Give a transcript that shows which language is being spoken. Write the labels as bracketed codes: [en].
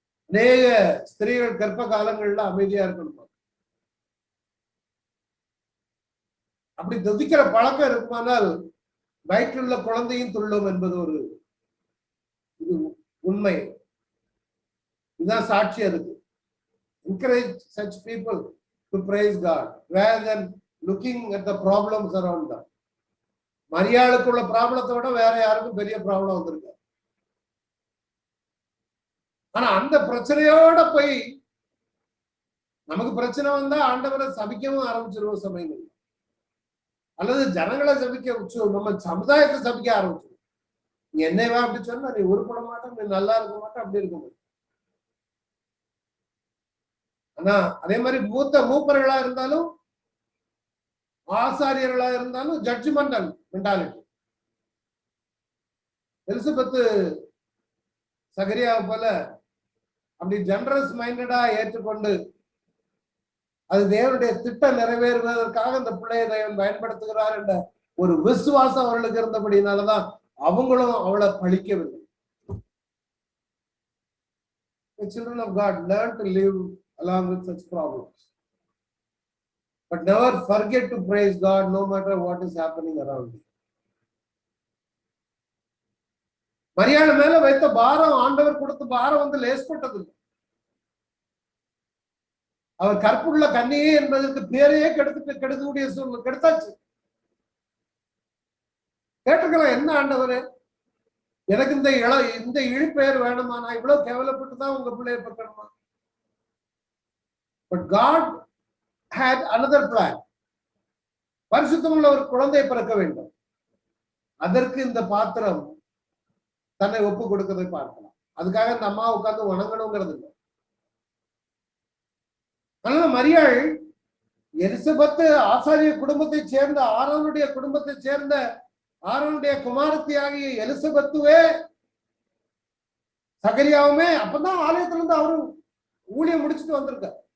[ta] அநேக ஸ்திரீகள் கர்ப்ப காலங்கள்ல அமைதியா இருக்கணும். அப்படி துதிக்கிற பழக்கம் இருக்குமானால் வயிற்றுள்ள குழந்தையும் துள்ளும் என்பது ஒரு உண்மை. இதுதான் சாட்சி. அதுக்கு [en] encourage such people to praise God rather than looking at the problems around them. [ta] மரியாளுக்குள்ள ப்ராப்ளத்தை விட வேற யாருக்கும் பெரிய ப்ராப்ளம் வந்திருக்கு. ஆனா அந்த பிரச்சனையோட போய் நமக்கு பிரச்சனை வந்தா ஆண்டவரை சபிக்கவும் ஆரம்பிச்சிருவோம் சமயங்கள், அல்லது ஜனங்களை சபிக்க, நம்ம சமுதாயத்தை சபிக்க ஆரம்பிச்சிருவோம். நீ என்னைவா அப்படி சொன்னா நீ உருப்பட மாட்டேன், நீ நல்லா இருக்க மாட்டேன், அப்படி இருக்க மாட்டேன். ஆனா அதே மாதிரி மூப்பர்களா இருந்தாலும் ஆசாரியர்களா இருந்தாலும் [en] Judgmental mentality. [ta] எலிசபெத் சகரியாவை போல அப்படி ஜெனரஸ் மைண்டடா ஏற்றுக்கொண்டு அது தேவனுடைய திட்டம் நிறைவேறுவதற்காக அந்த பிள்ளையை தேவன் பயன்படுத்துகிறார் என்ற ஒரு விசுவாசம் அவர்களுக்கு இருந்தபடினாலதான் அவங்களும் அவளை பழிக்கவில்லை. [en] The children of God learn to live along with such problems, but never forget to praise God no matter what is happening around you. [ta] மரியாள் மேல வைத்த பாரம், ஆண்டவர் கொடுத்த பாரம் வந்து லேஸ்பட்டது. அவர் கற்புள்ள கன்னியே என்பதற்கு பேரையே கெடுக்கக்கூடிய சூழ்நிலை கெடுத்தாச்சு. கேட்டுக்கலாம், என்ன ஆண்டவரே எனக்கு இந்த இழிப்பெயர் வேணுமா, நான் இவ்வளவு கேவலப்பட்டு தான் உங்க பிள்ளையை பக்கணுமா? [en] But God had another plan. [ta] பரிசுத்தமுள்ள ஒரு குழந்தை பிறக்க வேண்டும். அதற்கு இந்த பாத்திரம் தன்னை ஒப்பு கொடுக்கறதை பார்க்கலாம். அதுக்காக இந்த அம்மா உட்கார்ந்து வணங்கணுங்கிறது இல்லை. அதனால மரியாள் எலிசபெத்து ஆசாரிய குடும்பத்தை சேர்ந்த ஆரோனுடைய குடும்பத்தை சேர்ந்த ஆரோனுடைய குமாரத்தி ஆகிய எலிசபெத்துவே சகரியாவுமே அப்பதான் ஆலயத்துல இருந்து அவரும் ஊழியம் முடிச்சுட்டு வந்திருக்க.